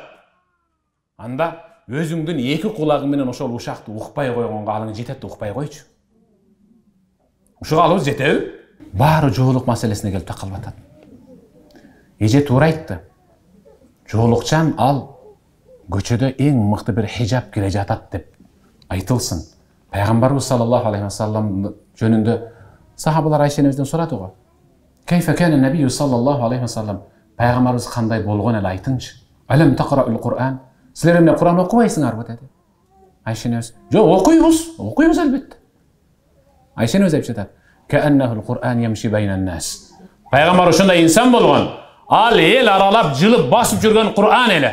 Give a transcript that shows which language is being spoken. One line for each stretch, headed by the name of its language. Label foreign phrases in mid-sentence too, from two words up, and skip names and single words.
Kyrgyz: Анда өзүңдүн эки кулагың менен ошол ушакты укпай койгонго алың жетет, укпай койчу. Ушуга алыбыз жетеби? Баары жоолук маселесине келип такалып атат. Эже туура айтты. Жоолукчан ал көчөдө эң мыкты бир хижаб келе жатат деп айтылсын. Пайгамбарыбыз
Arabic: صلى الله عليه وسلم
Kyrgyz: жөнүндө сахабалар Айша энебизден сурады го.
Arabic: كيف كان النبي صلى الله عليه وسلم,
Kyrgyz: пайгамбарыбыз кандай болгон эле айтыңчы.
Arabic: ألم تقرأ القرآن?
Kyrgyz: Силер эмне Кур'ан окубайсыңарбы деди. Айша энебиз, "Жок, окуйбуз албетте." Айша энебиз айтып жатат.
Arabic: كأنه القرآن يمشي بين الناس.
Kyrgyz: Пайгамбар ошондой инсан болгон. Ал эл аралап, жылып, басып жүргөн Кур'ан эле.